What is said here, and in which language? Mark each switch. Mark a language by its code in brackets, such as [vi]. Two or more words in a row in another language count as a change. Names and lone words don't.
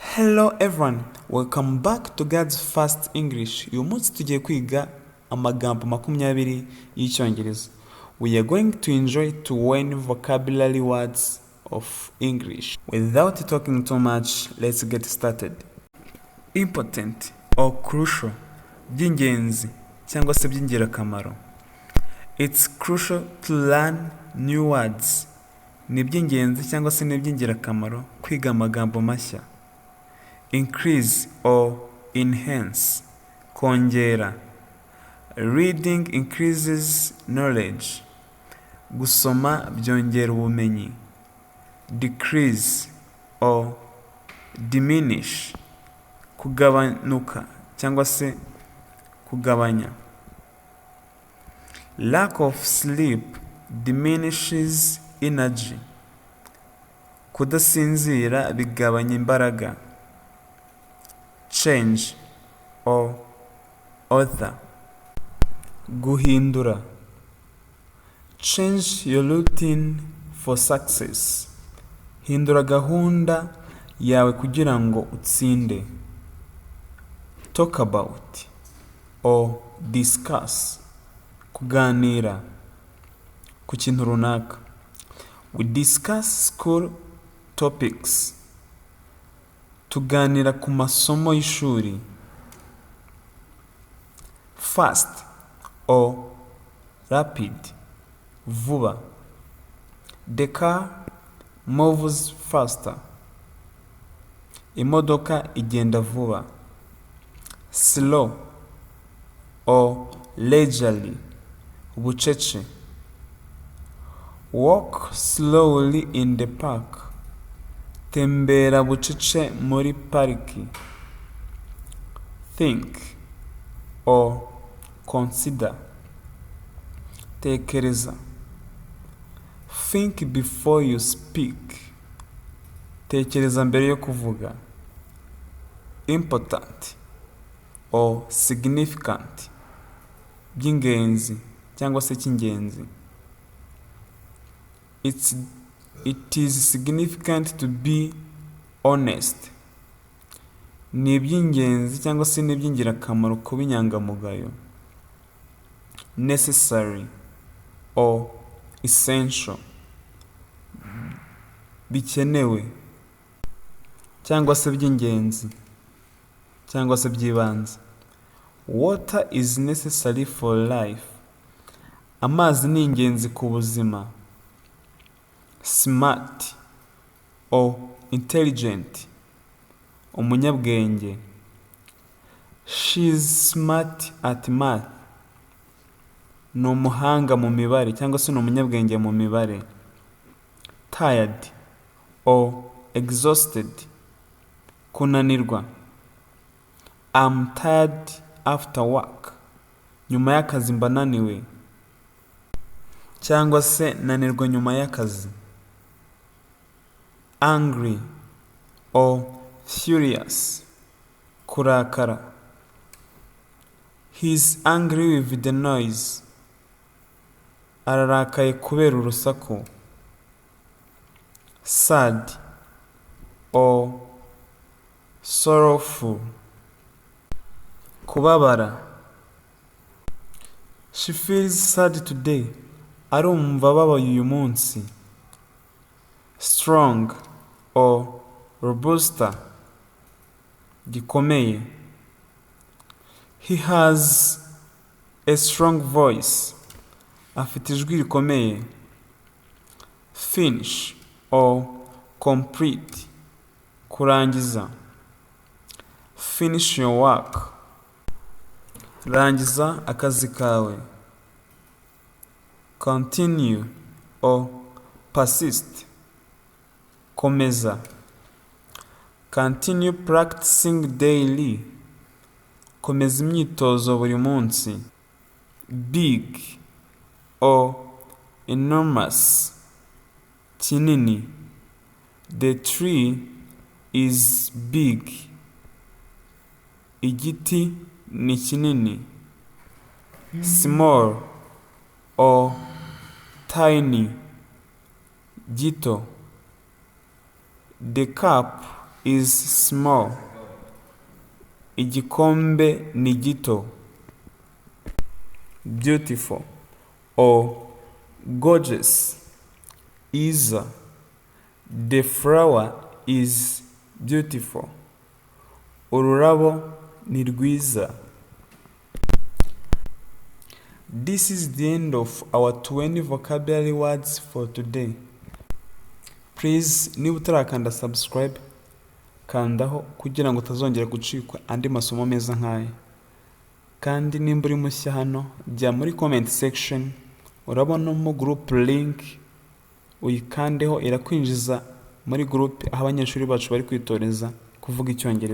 [en] Hello everyone, welcome back to God's Fast English. [rw] Uyu munsi tugiye kwiga amagambo 20 y'Icyongereza. [en] We are going to enjoy to learn vocabulary words of English. Without talking too much, let's get started. Important or crucial, [rw] by'ingenzi cyangwa se by'ingirakamaro. [en] It's crucial to learn new words. [rw] Ni by'ingenzi cyangwa se ni by'ingirakamaro kwiga amagambo mashya. [en] Increase or enhance, kongera. Reading increases knowledge. [rw] Gusoma byongera ubumenyi. [en] Decrease or diminish, [rw] kugabanuka cyangwa se kugabanya. [en] Lack of sleep diminishes energy. [rw] Kudasinzira bigabanya imbaraga. [en] Change or alter, guhindura. Change your routine for success. [rw] Hindura gahunda yawe kugira ngo utsinde. [en] Talk about or discuss, [rw] kuganira ku kintu runaka. [en] We discuss school topics. [rw] Tuganira ku masomo y'ishuri. [en] Fast or rapid, vuba. The car moves faster. [rw] Imodoka igenda vuba. [en] Slow or leisurely, bucece. Walk slowly in the park. [rw] Tembera bucece muri pariki. [en] Think or consider, tekereza. Think before you speak. [rw] Tekereza mbere yo kuvuga. [en] Important or significant, [rw] by'ingenzi cyangwa se cy'ingenzi. [en] It is significant to be honest. [rw] Ni iby'ingenzi cyangwa se ni iby'ingirakamaro kuba inyangamugayo. [en] Necessary or essential, [rw] bikenewe cyangwa se by'ingenzi cyangwa se by'ibanze. [en] Water is necessary for life. [rw] Amazi ni ingenzi ku buzima. [en] Smart or intelligent, umunyabwenge. She is smart at math. [rw] Ni umuhanga mu mibare cyangwa se ni umunyabwenge mu mibare. [en] Tired or exhausted, kunanirwa. I'm tired after work. [rw] Nyuma y'akazi mba naniwe cyangwa se nanirwa nyuma y'akazi. [en] Angry or furious, kurakara. He's angry with the noise. [rw] Ararakaye kubera urusaku. [en] Sad or sorrowful, kubabara. She feels sad today. [rw] Arumva ababaye uyu munsi. [en] Strong or robusta, Gikomeye. He has a strong voice. [rw] Afite ijwi rikomeye. [en] Finish or complete, kurangiza. Finish your work. [rw] Rangiza akazi kawe. [en] Continue or persist, komeza. Continue practicing daily. [rw] Komeza imyitozo buri munsi. [en] Big or enormous, kinini. The tree is big. [rw] Igiti ni kinini. [en] Small or tiny, gito. The cup is small. [rw] Igikombe ni gito. [en] Beautiful or gorgeous is the flower is beautiful. [rw] Ururabo ni rwiza. [en] This is the end of our 20 vocabulary words for today. Please, [rw] niba utarakanda subscribe, kandaho kugira ngo utazongera gucikwa andi masomo meza nk'aya. Kandi nimba uri mushya hano, jya muri [en] comment section, [rw] urabonamo [en] group link, [rw] uyikandeho irakwinjiza muri group aho abanyeshuri bacu bari kwitoreza kuvuga Icyongereza.